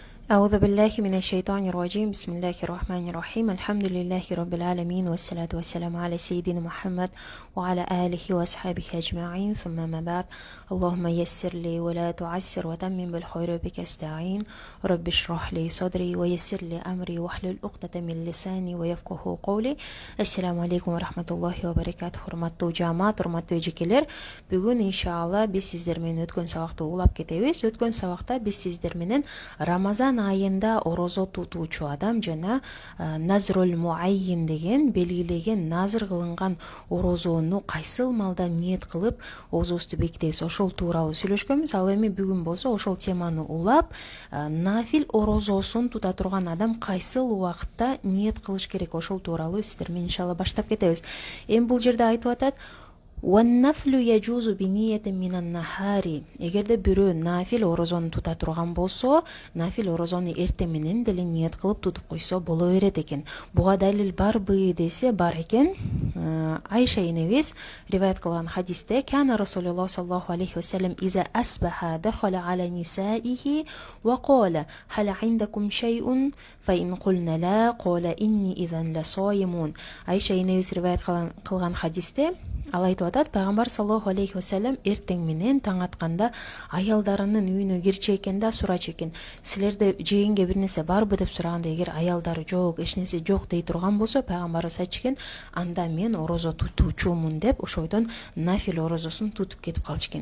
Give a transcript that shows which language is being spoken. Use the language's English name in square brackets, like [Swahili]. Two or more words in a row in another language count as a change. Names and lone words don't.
[Arabic] أعوذ بالله من الشيطان الرجيم بسم الله الرحمن الرحيم الحمد لله رب العالمين والصلاة والسلام على سيدنا محمد وعلى آله وأصحابه أجمعين ثم ما بعد اللهم يسر لي ولا تعسر وتمم بالخير بك استعين رب اشرح لي صدري ويسر لي أمري واحلل عقدة من لساني ويفقه قولي. السلام عليكم ورحمة الله وبركاته. [Kyrgyz] Hurmattуу жамаат, hurmattуу эжекелер. Бүгүн иншалла биз сиздер менен өткөн сабакты улап кетебиз. Өткөн сабакта биз сиздер менен Рамазан айында орозо тутуучу адам жана [Arabic] نذر معين [Kyrgyz] деген белгилеген назыр кылынган орозону кайсыл малда ниет кылып оозубузду бекитебиз, ошол тууралуу сүйлөшкөнбүз. Ал эми бүгүн болсо ошол теманы улап нафил орозосун тута турган адам кайсыл убакытта ниет кылыш керек, ошол тууралуу сиздер менен иншалла баштап кетебиз. Эми бул жерде айтып атат: [Arabic] وَالنَّفْلُ يَجُوزُ بِنِيَّةٍ مِنَ النَّهَارِ. [Kyrgyz] Эгерде бирөө нафил орозону тута турган болсо, нафил орозону эртең менен деле ниет кылып тутуп койсо боло берет экен. Буга далил барбы десе, бар экен. Айша энебиз риваят кылган хадисте: [Arabic] "كان رسول الله صلى الله عليه وسلم إذا أصبح دخل على نسائه وقال هل عندكم شيء فإن قلنا لا قال إني إذا لصائم." [Kyrgyz] Айша энебиз риваят кылган хадисте ал айтып атат: пайгамбар [Arabic] صلى الله عليه وسلم [Kyrgyz] эртең менен таң атканда аялдарынын үйүнө кирчү экен да сурачу экен: силерде жегенге бир нерсе барбы деп сураганда, эгер аялдары жок, эч нерсе жок дей турган болсо, пайгамбарыбыз айтчу экен: анда мен орозо тутуучумун деп ошойдон нафил орозосун тутуп кетип калчу экен.